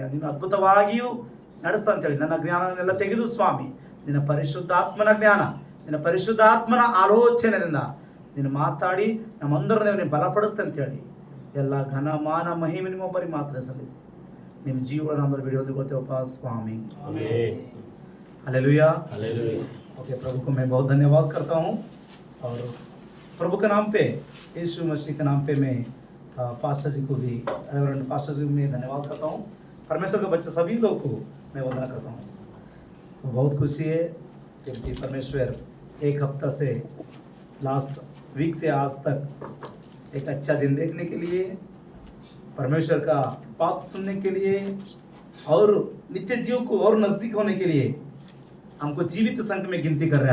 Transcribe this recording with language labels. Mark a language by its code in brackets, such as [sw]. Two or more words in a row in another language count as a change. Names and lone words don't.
[kn] ನಿನ್ನ ಅದ್ಭುತವಾಗಿಯೂ ನಡೆಸ್ತಾ ಅಂತೇಳಿ ನನ್ನ ಜ್ಞಾನನೆಲ್ಲ ತೆಗೆದು ಸ್ವಾಮಿ, ನಿನ್ನ ಪರಿಶುದ್ಧಾತ್ಮನ ಜ್ಞಾನ, ನಿನ್ನ ಪರಿಶುದ್ಧಾತ್ಮನ ಆಲೋಚನೆಯಿಂದ ನೀನು ಮಾತಾಡಿ ನಮ್ಮೆಲ್ಲರನ್ನು ನೀನು ಬಲಪಡಿಸ್ತೆ ಅಂತೇಳಿ ಎಲ್ಲ ಘನ ಮಾನ ಮಹಿಮೆ ನಿಮ್ಮೊಬ್ಬರಿಗೆ ಮಾತ್ರ ಸಲ್ಲಿಸಿ ನಿಮ್ಮ ಜೀವನ ನಮ್ಮಲ್ಲಿ ಬಿಡೋದು ಗೊತ್ತೇವಪ್ಪ ಸ್ವಾमी। [hi] हालेलुया। ओके, प्रभु को मैं बहुत धन्यवाद करता हूँ और प्रभु के नाम पे, यीशु मसीह के नाम पे मैं पास्टर जी को भी, रेवरेंड पास्टर जी को मैं धन्यवाद करता हूँ। परमेश्वर के बच्चे सभी लोग को मैं वंदना करता हूँ। तो बहुत खुशी है कि परमेश्वर एक हफ्ता से [en] last week [hi] से आज तक एक अच्छा दिन देखने के लिए, परमेश्वर का बात सुनने के लिए और नित्य जीव को और नजदीक होने के लिए हमको जीवित संख्या में गिनती कर रहे हैं।